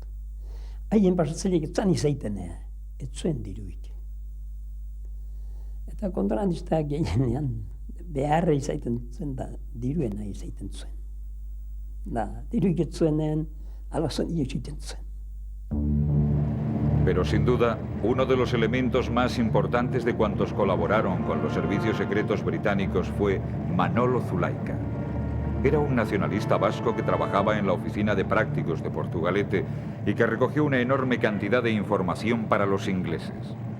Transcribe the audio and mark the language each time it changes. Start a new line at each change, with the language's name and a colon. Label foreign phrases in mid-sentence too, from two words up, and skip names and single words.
Basque: Haien pasatzaileak etzan izaiten, ez zuen diruik. Eta kontrabandistak gehienean beharra izaiten zuen da, diruena izaiten zuen. Da, diruik ez zuenen, alazan ietxiten zuen.
Spanish: Pero sin duda, uno de los elementos más importantes de cuantos colaboraron con los servicios secretos británicos fue Manolo Zulaika. Era un nacionalista vasco que trabajaba en la oficina de prácticos de Portugalete y que recogió una enorme cantidad de información para los ingleses.